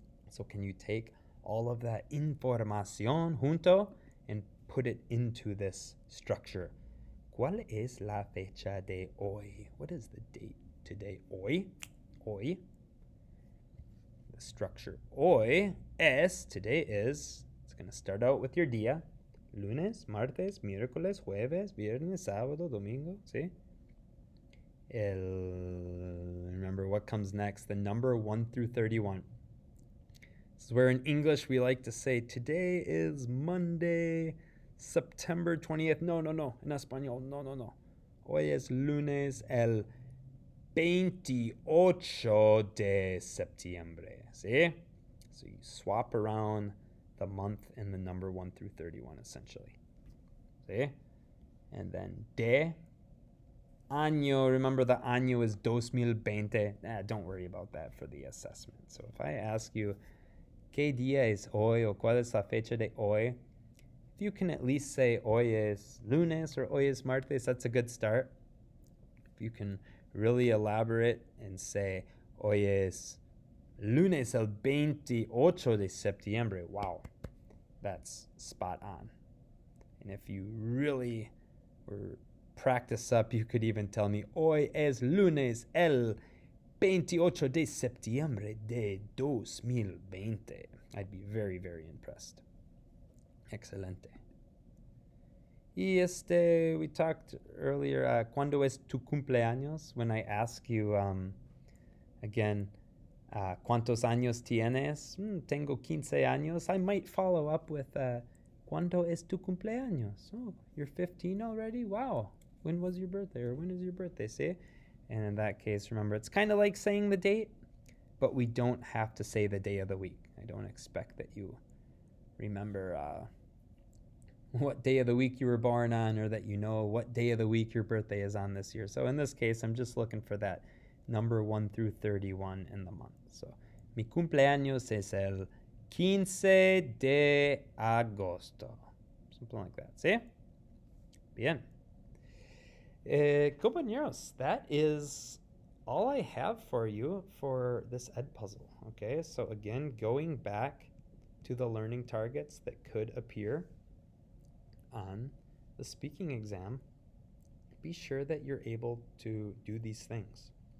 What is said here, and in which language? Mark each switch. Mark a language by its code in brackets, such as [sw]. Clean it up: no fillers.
[en] So can you take all of that [es] información junto [en] and put it into this structure? [es] ¿Cuál es la fecha de hoy? [en] What is the date today? [es] Hoy. Hoy. [en] The structure [es] hoy es, [en] today is, it's going to start out with your día. [es] lunes, martes, miércoles, jueves, viernes, sábado, domingo, ¿sí? [en] Remember what comes next, the number 1 through 31. This is where in English we like to say, today is Monday, September 20th. [es] No. En español, no. Hoy es lunes, el 28 de septiembre. ¿Sí? [en] So you swap around the month and the number 1 through 31, essentially. ¿Sí? And then de, año. Remember the año is 2020. Don't worry about that for the assessment. So if I ask you, [es] ¿qué día es hoy? O ¿cuál es la fecha de hoy? [en] If you can at least say [es] hoy es lunes or hoy es martes, [en] that's a good start. If you can really elaborate and say [es] hoy es lunes el 28 de septiembre, [en] wow, that's spot on. And if you really were practice up, you could even tell me [es] hoy es lunes el 28 de septiembre de 2020. [en] I'd be very, very impressed. [es] Excelente. Y [en] we talked earlier, [es] ¿cuándo es tu cumpleaños? [en] When I ask you, again, [es] ¿cuántos años tienes? Tengo 15 años. [en] I might follow up with, [es] ¿cuándo es tu cumpleaños? [en] Oh, you're 15 already? Wow. When was your birthday? Or when is your birthday? See? And in that case, remember, it's kind of like saying the date, but we don't have to say the day of the week. I don't expect that you remember what day of the week you were born on, or that you know what day of the week your birthday is on this year. So in this case, I'm just looking for that number 1 through 31 in the month. [es] So mi cumpleaños es el 15 de agosto. [en] Something like that. ¿Sí? Bien. Compañeros, that is all I have for you for this EdPuzzle. Okay, so again, going back to the learning targets that could appear on the speaking exam, be sure that you're able to do these things.